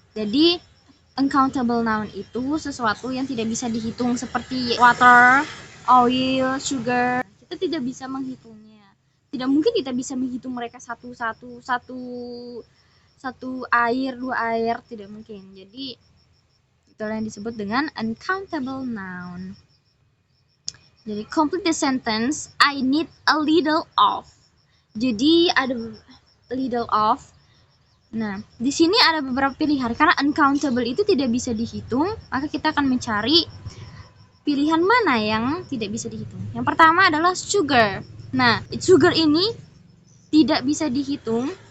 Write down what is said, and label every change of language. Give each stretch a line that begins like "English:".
Indonesian: Jadi uncountable noun itu sesuatu yang tidak bisa dihitung seperti water, oil, sugar. Kita tidak bisa menghitungnya. Tidak mungkin kita bisa menghitung mereka satu air, 2 air, tidak mungkin. Jadi itulah yang disebut dengan uncountable noun. Jadi
English: complete the sentence, I need a little of.
Indonesian: Jadi ada
English: little of.
Indonesian: Nah, di sini ada beberapa pilihan karena uncountable itu tidak bisa dihitung, maka kita akan mencari pilihan mana yang tidak bisa dihitung. Yang pertama adalah sugar. Nah, sugar ini tidak bisa dihitung.